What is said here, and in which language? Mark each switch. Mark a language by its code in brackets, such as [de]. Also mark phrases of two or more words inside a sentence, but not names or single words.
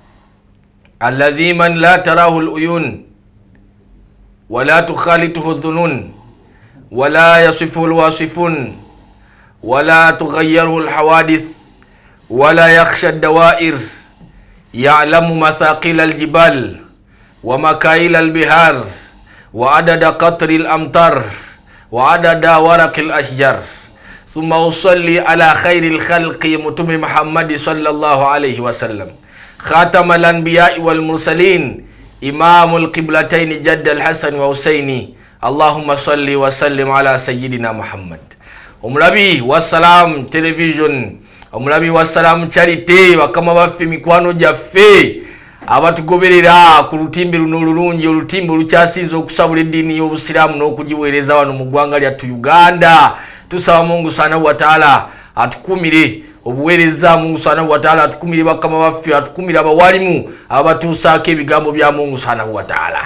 [ar] الذي من لا تراه العيون ولا تخالطه الظنون ولا يصفه الواصفون ولا تغيره الحوادث ولا يخشى الدوائر، يعلم مثاقيل الجبال ومكاييل البحار وعدد قطر الأمطار وعدد ورق الأشجار. ثم أصلي على خير الخلق متم محمد صلى الله عليه وسلم، خاتم الأنبياء والمرسلين، إمام القبلتين جد الحسن وحسين. اللهم صل وسلم على سيدنا محمد. [lg] Omulabi wassalam television, omulabi wassalam charity, bakama baffe mikwano gyaffe abatugoberera ku lutimbe luno olulungi, olutimbe olukyasinza okusabula eddiini y'obusiraamu n'okugiweereza wano mu ggwanga lyattu Uganda. Tusaba Mungu [ar] سبحانه وتعالى [lg] atukumire obuweereza, Mungu [ar] سبحانه وتعالى [lg] atukumire bakama baffe, atukumire abawalimu abatuusaako ebigambo bya Mungu [ar] سبحانه وتعالى.